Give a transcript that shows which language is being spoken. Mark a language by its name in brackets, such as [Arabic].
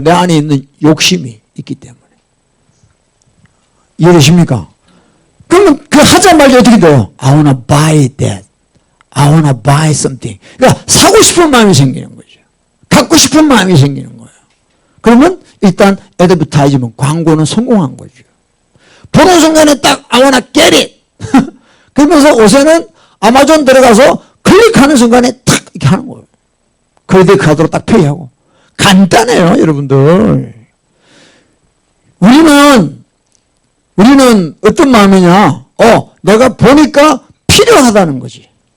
[Korean] 내 안에 있는 욕심이 있기 때문에. 이해되십니까? 그러면 그 하자마자 어떻게 돼요? [English] I wanna buy that. I wanna buy something. [Korean] 그러니까 사고 싶은 마음이 생기는 거죠. 갖고 싶은 마음이 생기는 거예요. 그러면 일단 애드버타이즈먼트 광고는 성공한 거죠. 보는 순간에 딱 [English] I wanna get it. [Korean] 그러면서 요새는 아마존 들어가서 클릭하는 순간에 탁 이렇게 하는 거예요. 크레딧 카드로 딱 페이하고. 간단해요, 여러분들. 우리는 어떤 마음이냐? 내가 보니까 필요하다는 거지.